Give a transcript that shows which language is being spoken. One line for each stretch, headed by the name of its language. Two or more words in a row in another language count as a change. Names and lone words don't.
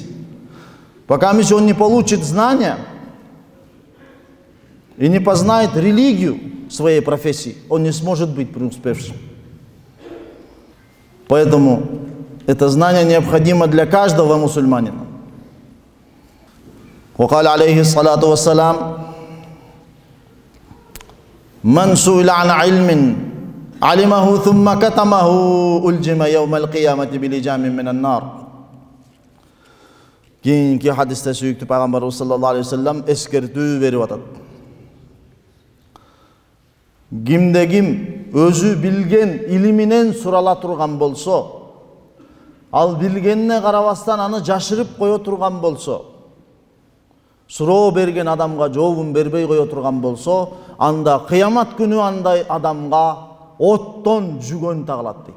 Russian: Пока он не получит знания и не познает религию своей профессии, он не сможет быть преуспевшим. Поэтому это знание необходимо для каждого мусульманина.
Arabic: وقال عليه الصلاة والسلام من سئل عن علم علمه ثم كتمه ألجم يوم القيامة بلجام من النار.
Kyrgyz: Кейинки хадисте сүйүктүү пайгамбарыбыз
Arabic: صلى الله عليه وسلم
Kyrgyz: эскертүү берип атат. Кимде ким өзү билген илиминен сурала турган болсо, ал билгенине карабастан аны жашырып кое турган болсо, суроо берген адамга жообун бербей кое турган болсо, анда кыямат күнү андай адамга оттон жүгөн тагылат дейт.